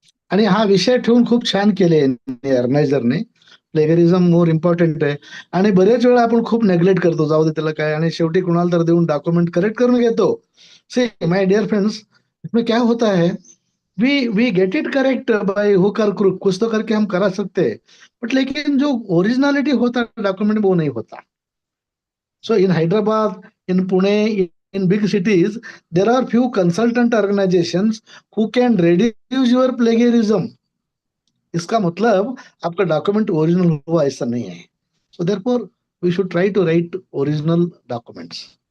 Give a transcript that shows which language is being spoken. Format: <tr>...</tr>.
<mr>आणि हा विषय ठेवून खूप छान केले ऑर्गनायझरने. प्लेगरिझम मोर इम्पॉर्टंट आहे आणि बरेच वेळा आपण खूप नेग्लेक्ट करतो, जाऊ दे त्याला काय, आणि शेवटी कुणाला तर देऊन डॉक्युमेंट करेक्ट करून घेतो.</mr> <en>See, my dear friends,</en> <hi>इसमें क्या होता है,</hi> <en>we get it correct by hook</en> <hi>और क्रुक, कुछ तो करके हम करा सकते हैं, बट लेकिन जो ओरिजिनलिटी होता है डॉक्यूमेंट में वो नहीं होता.</hi> <en>So in Hyderabad, in Pune, in big cities, there are few consultant organizations who can reduce your plagiarism.</en> <hi>इसका मतलब आपका डॉक्यूमेंट ओरिजिनल हुआ ऐसा नहीं है.</hi> <en>So therefore, we should try to write original documents.</en>